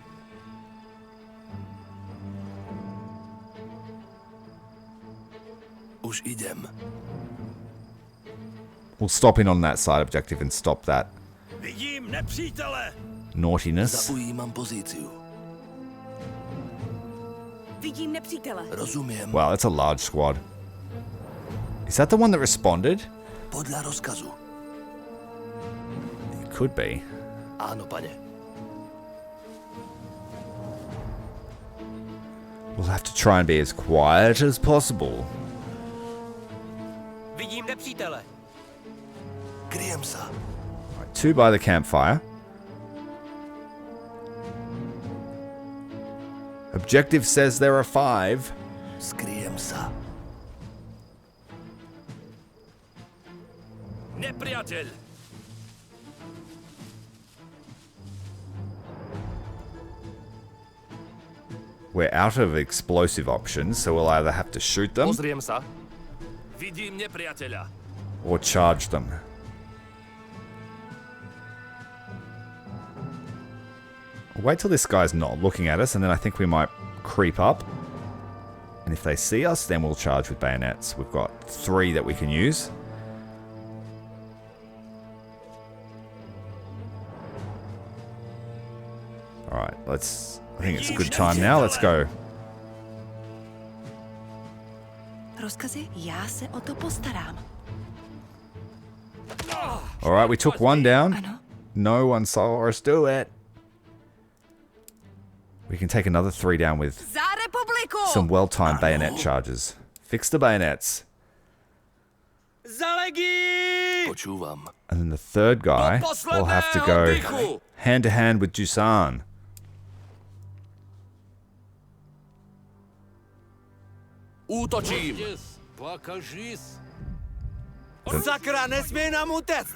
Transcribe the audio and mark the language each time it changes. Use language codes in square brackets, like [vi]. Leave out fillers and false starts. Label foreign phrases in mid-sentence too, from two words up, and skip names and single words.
[sk] Už idem. [en] We'll stop in on that side objective and stop that [cs] Vidím nepřítele. [en] naughtiness. [sk] Zaujímam pozíciu. [cs] Vidím nepřítele. [sk] Rozumiem. [en] Wow, that's a large squad. Is that the one that responded? [sk] Podľa rozkazu. [en] could be. [sk] Áno, pane. [en] We'll have to try and be as quiet as possible. [cs] Vidím nepřítele. [sk] Kryjem sa. [en] Right, 2 by the campfire. Objective says there are 5. [sk] Skryjem sa. Nepriateľ. [en] We're out of explosive options, so we'll either have to shoot them [sk] Pozriem sa. Vidím nepriateľa. [en] or charge them. Wait till this guy's not looking at us, and then I think we might creep up. And if they see us, then we'll charge with bayonets. We've got 3 that we can use. Alright, let's... I think it's a good time now. Let's go. [sk] Rozkazy? [cs] Já se o to postarám. [en] Alright, we took 1 down. [cs] Ano. [en] No one saw us do it. We can take another 3 down with [cs] Za republiku! [en] some well-timed bayonet charges. Fix the bayonets. [cs] Za legii! [sk] Počúvam. [en] And then the third guy will have to go hand-to-hand with Dusan. [sk] Útočím. [cs] Sakra, nesmí nám utéct!